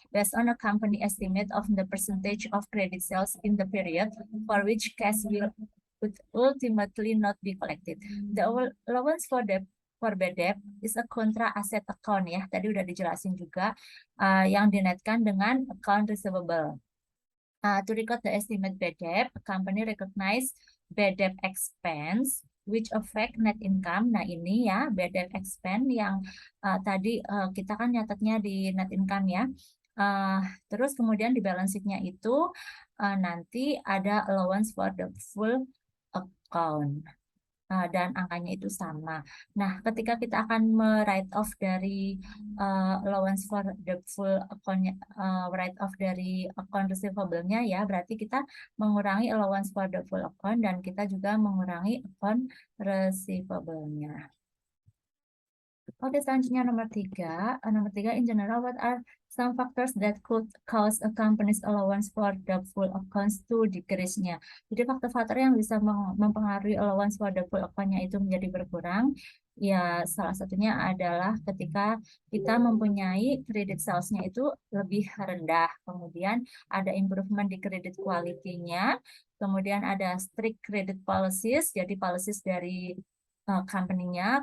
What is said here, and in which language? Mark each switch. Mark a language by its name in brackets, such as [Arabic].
[English] Based on a company estimate of the percentage of credit sales in the period for which cash will ultimately not be collected. The allowance for bad debt is a contra asset account ya. [Indonesian] Tadi udah dijelasin juga yang dinetkan dengan account receivable. [English] To record the estimate bad debt, company recognize bad debt expense which affect net income. [Indonesian] Nah, ini ya bad debt expense yang tadi kita kan nyatetnya di net income ya. Terus kemudian di balance sheet-nya itu nanti ada allowance for the full account. Dan angkanya itu sama. Nah, ketika kita akan write off dari allowance for the full account, write off dari account receivable-nya ya, berarti kita mengurangi allowance for the full account dan kita juga mengurangi account receivable-nya. Oke, selanjutnya nomor 3. Nomor 3, [English] in general, what are some factors that could cause a company's allowance for doubtful accounts to decrease-nya. [Indonesian] Jadi faktor-faktor yang bisa mempengaruhi allowance for doubtful account-nya itu menjadi berkurang. Ya, salah satunya adalah ketika kita mempunyai credit sales-nya itu lebih rendah. Kemudian ada improvement di credit quality-nya. Kemudian ada strict credit policies, jadi policies dari company-nya.